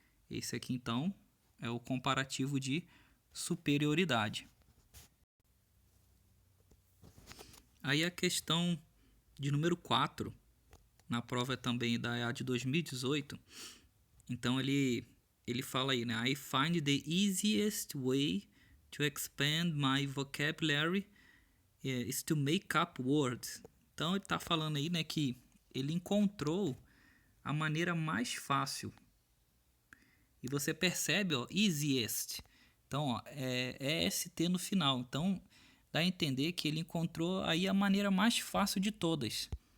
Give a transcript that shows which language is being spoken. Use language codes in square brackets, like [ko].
[pt] Esse aqui então é o comparativo de superioridade. Aí a questão de número 4, na prova também da EA de 2018, então ele fala aí, né? [en] I find the easiest way to expand my vocabulary is to make up words. [pt] Então ele está falando aí, né, que ele encontrou a maneira mais fácil. E você percebe, ó, easiest. Então, ó, é EST no final. Então, dá a entender que ele encontrou aí a maneira mais fácil de todas.